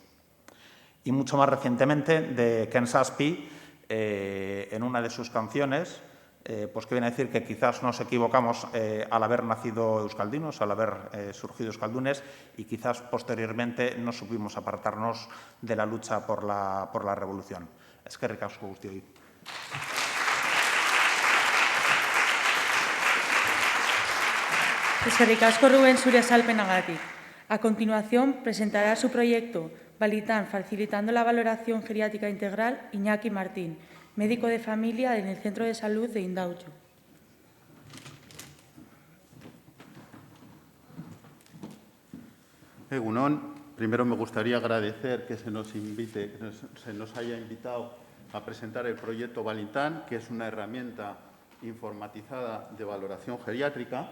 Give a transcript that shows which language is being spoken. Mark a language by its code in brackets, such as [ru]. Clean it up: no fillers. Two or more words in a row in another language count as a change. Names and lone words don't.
[es] Y mucho más recientemente de Ken Saspi, en una de sus canciones, pues que viene a decir que quizás nos equivocamos al haber nacido euskaldinos, al haber surgido euskaldunes, y quizás posteriormente no supimos apartarnos de la lucha por la revolución. [eu] Eskerrik asko guztioi. Eskerrik asko Rubén zure azalpenagatik. [es] A continuación, presentará su proyecto Valitán, facilitando la valoración geriátrica integral, Iñaki Martín, médico de familia en el Centro de Salud de Indautxu. Egunon, primero me gustaría agradecer que se nos haya invitado a presentar el proyecto Valitán, que es una herramienta informatizada de valoración geriátrica.